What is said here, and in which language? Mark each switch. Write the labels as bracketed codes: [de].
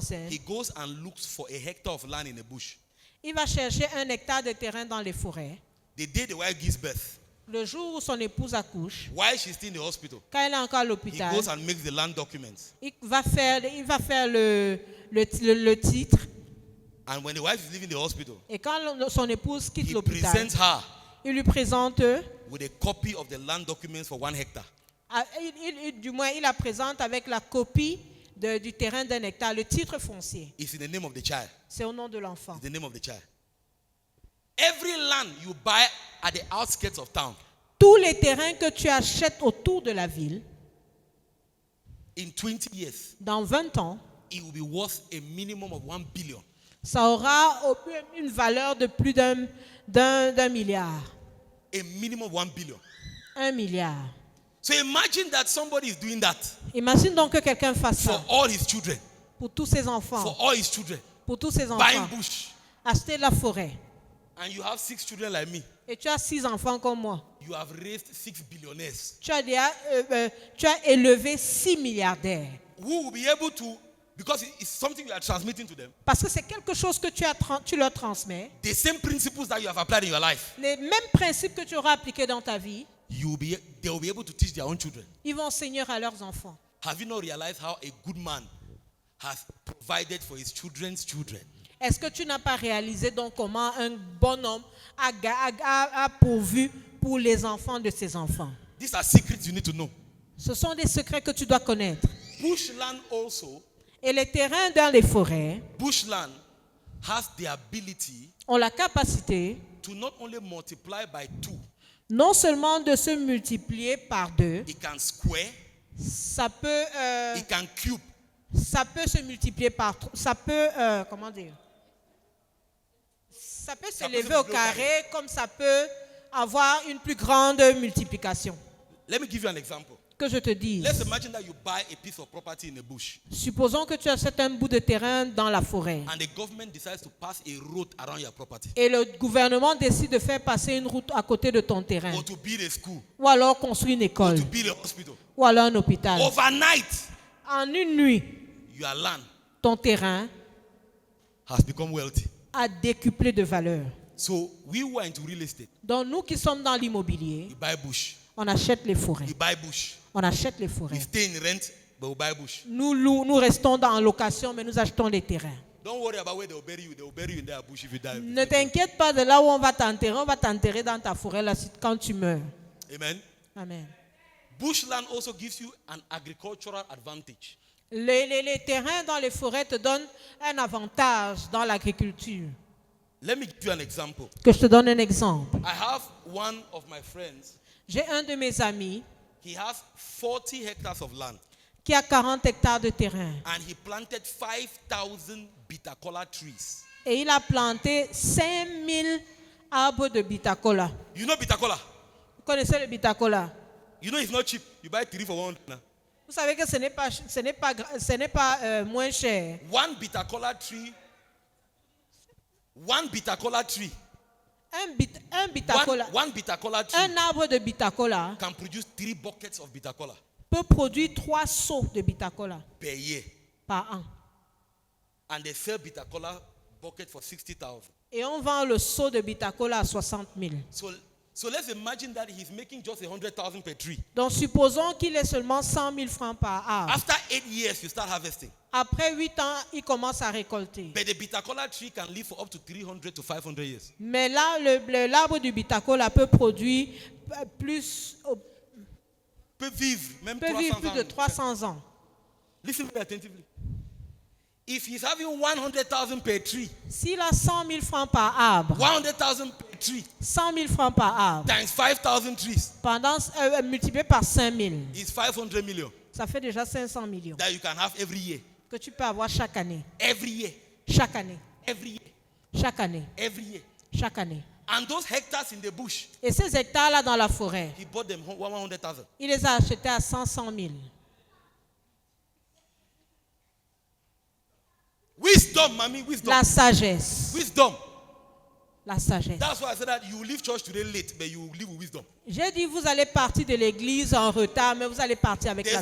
[en] he goes and looks for a hectare of land in a bush. [fr] il va chercher 1 hectare de terrain dans les forêts. [en] The day the wife gives birth, [fr] Le jour où son épouse accouche, [en] while she's still in the hospital, [fr] quand elle est encore à [en] he [fr] l'hôpital, [en] goes and makes the land documents. [fr] il va faire le titre. [en] And when the wife is leaving the hospital, [fr] Et quand son épouse quitte [en] he [fr] l'hôpital, [en] presents her [fr] il lui présente, [en] with a copy of the land documents for 1 hectare. [fr] du moins, il la présente avec la copie du terrain d'1 hectare, le titre foncier. [en] It's in the name of the child. [fr] C'est au nom de l'enfant. [en] It's the name of the child. Every land you buy at the outskirts of town, [fr] Tous les terrains que tu achètes autour de la ville, [en] in 20 years, [fr] dans 20 ans, [en] it will be worth a minimum of 1 billion. [fr] ça aura une valeur de plus d'un milliard. [en] A minimum of 1 billion. [fr] 1 milliard. [en] So imagine that somebody is doing that [fr] Imagine donc que quelqu'un fasse [en] for [fr] ça [en] all his children. [fr] pour tous ses [en] For [fr] enfants. [en] all his children. [fr] Pour tous ses [en] Buying [fr] enfants. [en] bush. [fr] Acheter la forêt. [en] And you have 6 children like me. [fr] Et tu as 6 enfants comme moi. [en] You have raised 6 billionaires. [fr] Tu as élevé 6 milliardaires. [en] Who will be able to, because it's something you are transmitting to them, [fr] Parce que c'est quelque chose que tu leur transmets. [en] the same principles that you have applied in your life, [fr] Les mêmes principes que tu auras appliqués dans ta vie, [en] they will be able to teach their own children. [fr] ils vont enseigner à leurs enfants. [en] Have you not realized how a good man has provided for his children's children? [fr] Est-ce que tu n'as pas réalisé donc comment un bon homme a pourvu pour les enfants de ses enfants? [en] These are secrets you need to know. [fr] Ce sont des secrets que tu dois connaître. [en] Bushland also, [fr] Et les terrains dans les forêts [en] bushland has the ability [fr] ont la capacité [en] to not only multiply by 2, [fr] non seulement de se multiplier par 2, [en] it can square, [fr] ça peut [en] it can cube. [fr] se multiplier par 3, ça peut comment dire? Ça peut s'élever au carré comme ça peut avoir une plus grande multiplication. [en] Let me give you an example. [fr] Que je te dise. [en] Let's imagine that you buy a piece of property in a bush [fr] Supposons que tu achètes un bout de terrain dans la forêt [en] and the government decides to pass a road around your property [fr] et le gouvernement décide de faire passer une route à côté de ton terrain [en] or to build a school [fr] ou alors construire une [en] or [fr] école [en] to build a hospital. [fr] ou alors un hôpital. [en] Overnight, [fr] En une nuit, [en] your land [fr] ton terrain [en] has become wealthy. [fr] a décuplé de valeur. [en] So we who are into real estate, [fr] Donc nous qui sommes dans l'immobilier, [en] we buy bush, [fr] on achète les forêts. [en] we buy bush, [fr] On achète les [en] we [fr] forêts. [en] stay in rent, but we buy bush. [fr] Nous restons en location, mais nous achetons les terrains. [en] Don't worry about where they will bury you. They will bury you in their bush if you die. [fr] Ne t'inquiète pas de là où on va t'enterrer dans ta forêt là, quand tu meurs. [en] Amen. [fr] Amen. [en] Bushland also gives you an agricultural advantage. [fr] Les terrains dans les forêts te donnent un avantage dans l'agriculture. [en] Let me give you an example. [fr] Que je te donne un exemple. [en] I have one of my friends. [fr] J'ai un de mes amis [en] He has 40 hectares of land. [fr] qui a 40 hectares de terrain. [en] And he planted 5,000 bitter cola trees. [fr] Et il a planté 5000 arbres de bitacola. [en] You know bitter cola? [fr] Vous connaissez le bitacola? [en] You know it's not cheap. You buy 3 for 1 now. [fr] Vous savez que ce n'est pas moins cher. [en] One bitter cola tree. One bitter cola tree. [fr] Un bitacola. [en] One bitter cola tree [fr] Un arbre de bitacola [en] can produce 3 buckets of bitter cola [fr] peut produire 3 seaux de bitacola [en] per year. [fr] par an. [en] And they sell bitter cola bucket for 60,000. [fr] Et on vend le seau de bitacola à 60 000. [en] So let's imagine that he's making just 100,000 per tree. [fr] Donc supposons qu'il ait seulement 100 000 francs par arbre. [en] After 8 years, you start harvesting. [fr] Après 8 ans, il commence à récolter. [en] But the bitter cola tree can live for up to 300 to 500 years. [fr] Mais là, l'arbre du bitacola peut produire plus, Peut vivre même peut vivre 300 plus ans. de 300 ans. [en] Listen very attentively. If he's having 100,000 per tree, [fr] S'il a 100 000 francs par arbre, [en] 100,000 per tree [fr] 100 000 francs par arbre, [en] times 5,000 trees [fr] multiplié par 5 000, [en] is 500 million [fr] ça fait déjà 500 millions [en] that you can have every year. [fr] que tu peux avoir chaque année. [en] Every year. [fr] Chaque année. [en] Every year. [fr] Chaque année. [en] Every year. [fr] Chaque année. [en] And those hectares in the bush, [fr] Et ces hectares-là dans la forêt, [en] he bought them 100,000. [fr] il les a achetés à 100 000. [en] Wisdom, mommy, wisdom. [fr] La sagesse. [en] Wisdom. [fr] La sagesse. [en] That's why I said that you leave church today late, but you leave with wisdom. [fr] J'ai dit, vous allez partir de l'église en retard, mais vous allez partir avec la